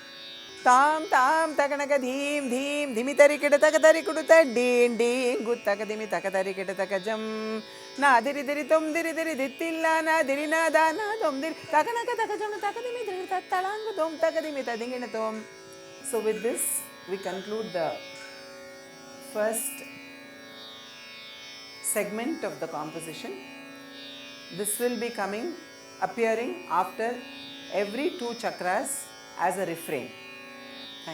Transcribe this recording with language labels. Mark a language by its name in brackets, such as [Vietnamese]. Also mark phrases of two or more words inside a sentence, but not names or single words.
[English] ತಾಂ ತಾಂ ತಕನಕ ಧೀಂ ಧೀಂ ಧಿಮಿ ತರಿ ಕಿಡ ತಕ ತರಿ ಕುಡು ತಡ್ಡೀಂ ಡೀಂ ಗು ತಕ ದಿಮಿ ತಕ ತರಿ ಕಿಡ ತಕ ಜಂ ನಾ ದಿರಿ ದಿರಿ ತೊಂದಿರಿ ದಿರಿ ದಿತ್ತಿಲ್ಲ ನಾ ದಿರಿ ನಾ ದಾನ ತೊಂದಿರಿ ತಕನಕ ತಕ ಜಣು ತಕ ದಿಮಿ ದಿರಿ ತಳಂಗ ತೊಂ ತಕ ದಿಮಿ ತದಿಂಗಿಣ ತೊಂ. So with this we conclude the first segment of the composition. This will be coming appearing after every 2 chakras as a refrain.